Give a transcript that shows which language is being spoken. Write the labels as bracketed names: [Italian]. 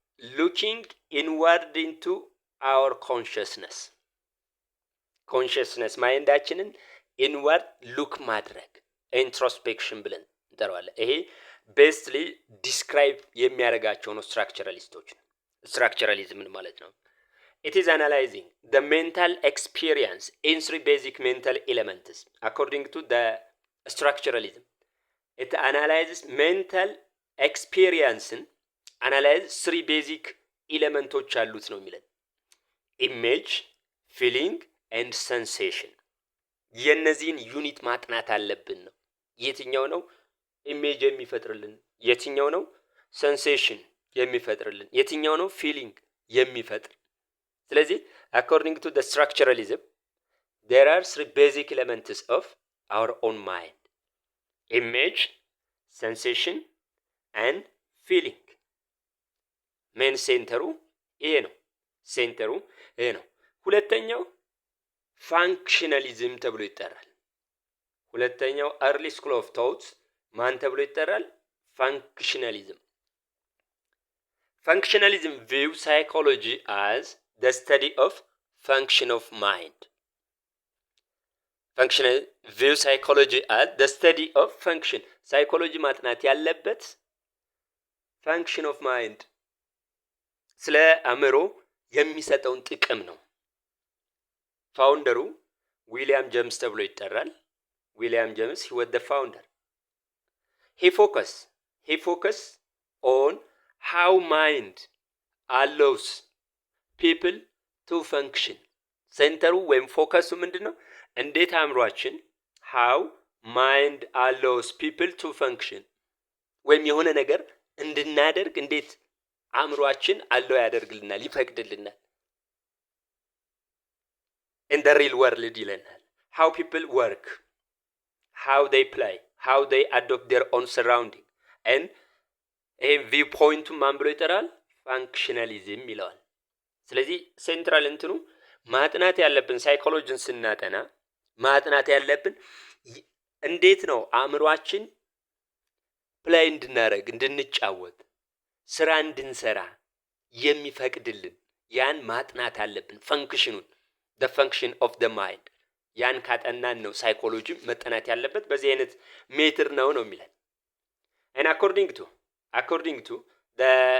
[English] looking inward into our consciousness [Amharic] ማይንዳችንን ኢንዋርድ ሉክ ማድረግ ኢንትሮስፔክሽን ብለን እንጠራዋለን። ይሄ ቤስትሊ ዲስክራይብ የሚያደርጋቸው ነው ስትራክቸራሊስቶች። ስትራክቸራሊዝምን ማለት ነው። [English] It is analyzing the mental experience in three basic mental elements. According to the structuralism, it analyzes mental experience analyze three basic elements [Amharic] አሉት ነው የሚለን ኢሜጅ፣ ፊሊንግ ኤንድ ሰንሴሽን። የነዚህን ዩኒት ማጥናት አለብን ነው። የትኛው ነው ኢሜጅ የሚፈጥርልን፣ የትኛው ነው ሰንሴሽን የሚፈጥርልን፣ የትኛው ነው ፊሊንግ የሚፈጥር። ስለዚህ [English] according to the structuralism there are three basic elements of our own mind: image, sensation and feeling. [Amharic] ሜን ሴንተሩ ይሄ ነው። ሴንተሩ ይሄ ነው። ሁለተኛው ፋንክሽናሊዝም ተብሎ ይጠራል። ሁለተኛው [English] early school of thought [Amharic] ማን ተብሎ ይጠራል? [English] ፋንክሽናሊዝም። Functionalism view psychology as the study of function of mind. Functional view psychology as the study of function. [Amharic] Psychology ማጥናት ያለበት [English] function of mind [Amharic] ስለ አእምሮ የሚሰጠውን ጥቅም ነው። ፋውንደሩ ዊሊያም ጄምስ ተብሎ ይጠራል። ዊሊያም ጄምስ [English] he was the founder. He focus on how mind allows people to function. [Amharic] ሴንተሩ ወይም ፎከሱ ምንድነው? እንዴት አእምሯችን [English] how mind allows people to function [Amharic] ወይም የሆነ ነገር እንድናደርግ እንዴት አእምሯችን አለው ያደርግልናል፣ ይፈቅድልናል። [English] in the real world [Amharic] ይለናል። [English] how people work, how they play, how they adopt their own surrounding and [Amharic] ቪው ፖይንቱ ማን ብሎ ይጠራል? ፋንክሽናሊዝም ይለዋል። ስለዚህ ሴንትራል እንትኑ ማጥናት ያለብን ሳይኮሎጂን ስናጠና ማጥናት ያለብን እንዴት ነው አእምሯችን ፕላይ እንድናረግ፣ እንድንጫወት፣ ስራ እንድንሰራ የሚፈቅድልን ያን ማጥናት አለብን። ፈንክሽኑን [English] the function of the mind [Amharic] ያን ካጠናን ነው ሳይኮሎጂ መጠናት ያለበት። በዚህ አይነት ሜትር ነው የሚለን። [English] and according to the